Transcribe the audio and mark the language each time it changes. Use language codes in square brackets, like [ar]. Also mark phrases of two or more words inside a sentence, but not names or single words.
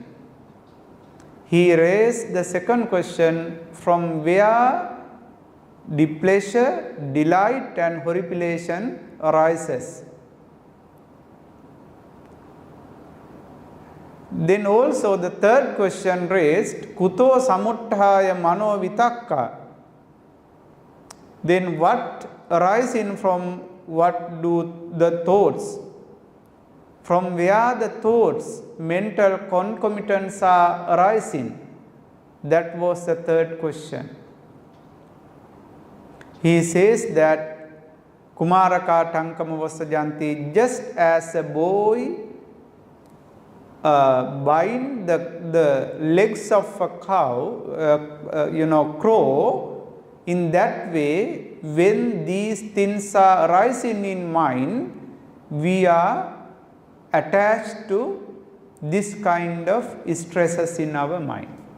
[en] He raised the second question, from where displeasure, delight and horripilation arises. Then also the third question raised, [pi] Kuto samuttaya mano vitakka. [en] Then what arising from what do the thoughts? From where the thoughts, mental concomitants are arising? That was the third question. He says that [pi] Kumaraka Tankama Vasajanti, [en] just as a boy bind the legs of a cow, crow, in that way, when these things are arising in mind, we are attached to this kind of stresses in our mind.